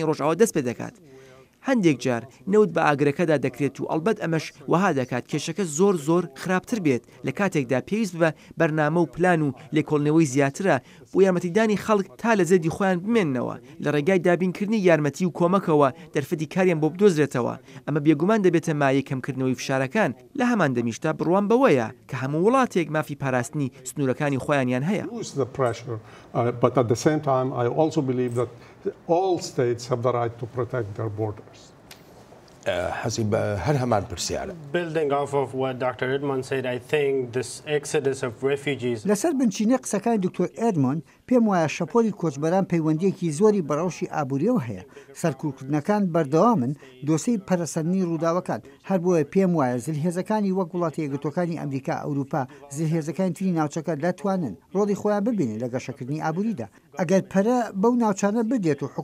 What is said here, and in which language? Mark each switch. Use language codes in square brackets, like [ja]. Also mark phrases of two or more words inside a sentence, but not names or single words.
[ckb] ڕۆژئاوا دەست پێ دەکات هەندێک جار نەوت بە ئاگرەکەدا دەکرێت و ئەلبەت ئەمەش وەها دەکات کێشەکە زۆر خراپتر بێت لە کاتێکدا پێویست بە بەرنامە و پلان و لێکۆڵینەوەی زیاترە بۆ یارمەتیدانی خەڵک تا لە زەدی خۆیان بمێننەوە لە ڕێگای دابینکردنی یارمەتی و کۆمەکەوە دەرفەتی کاریان بۆ بدۆزرێتەوە ئەمە بێگومان دەبێتە مایە کەمکردنەوەی فشارەکان لە هەمان دەمیشتا بڕوان بەوەیە کە هەموو وڵاتێک مافی پاراستنی سنوورەکانی خۆیانیان هەیە [en] all states have the right to protect their borders. [ckb] حەسیب هەر هەمان پرسیارە. [en] Building off of what Dr. ئێدمۆند said, I think this exodus of refugees. [ckb] لەسەر بنچینەی قسەکانی دکتۆر ئێدمۆند پێم وایە شەپۆلی کۆچبەران پەیوەندیەکی زۆری بەڕەوشی ئابووریەوە هەیە سەرکوتکردنەکان بەردەوامن دۆسەی پەرەسەندنی ڕووداوەکان هەر بۆیە پێم وایە زلهێزەکانی وەک وڵاتی یەکگرتوەکانی ئەمریکا ئەوروپا زلهێزەکانی تری ناوچەکە دەتوانن ڕۆڵی خۆیان ببینن لە گەشەکردنی ئابووریدا ئەگەر پەرە بەو ناوچانە بدێت و